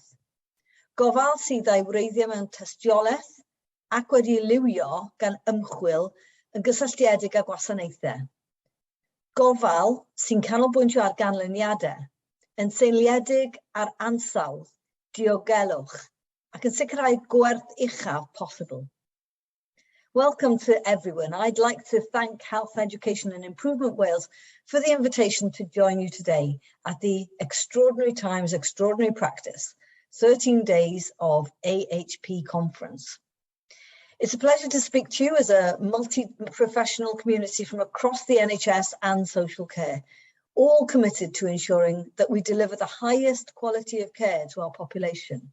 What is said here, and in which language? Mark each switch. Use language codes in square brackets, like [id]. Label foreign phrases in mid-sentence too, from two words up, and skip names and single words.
[cy] Gofal sydd â'i wreiddio mewn tystiolaeth ac wedi liwio gan ymchwil yn gysylltiedig â gwasanaethau. Gofal sy'n canolbwyntio ar ganlyniadau, yn seiliedig ar ansawdd, diogelwch ac yn sicrhau gwerth uchaf posibl. [en] Welcome to everyone. I'd like to thank Health, Education and Improvement Wales for the invitation to join you today at the Extraordinary Times Extraordinary Practice 13 days of AHP conference. It's a pleasure to speak to you as a multi-professional community from across the NHS and social care, all committed to ensuring that we deliver the highest quality of care to our population.